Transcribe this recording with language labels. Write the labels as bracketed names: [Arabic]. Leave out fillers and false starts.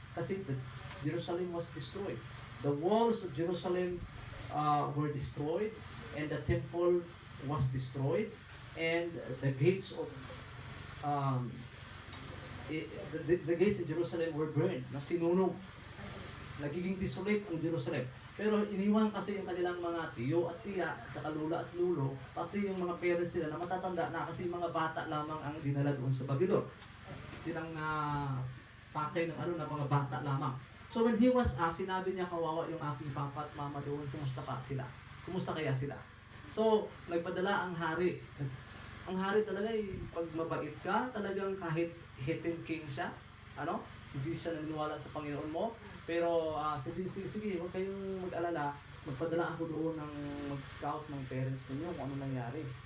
[English] Kasi Jerusalem was destroyed. The walls of Jerusalem were destroyed and the temple was destroyed and the gates of the gates of Jerusalem were burned, no, [Filipino] sinunog. Nagiging desolate ang Jerusalem. Pero iniwan kasi yung kanilang mga tiyo at tiya, sa lula at lulo, pati yung mga parents nila na matatanda na kasi mga bata lamang ang dinala doon sa Babylon. Yun ang pakay ng ng mga bata lamang. [English] So when he was asked, [Filipino] sinabi niya, kawawa yung aking papa at mama doon, kumusta pa sila? Kumusta kaya sila? So, nagpadala ang hari. Ang hari talaga pag mabait ka, talagang kahit hidden king siya, hindi siya naniniwala sa Panginoon mo, pero sige, huwag kayong mag-alala, magpadala ako doon ng mag-scout ng parents ninyo kung ano nangyari.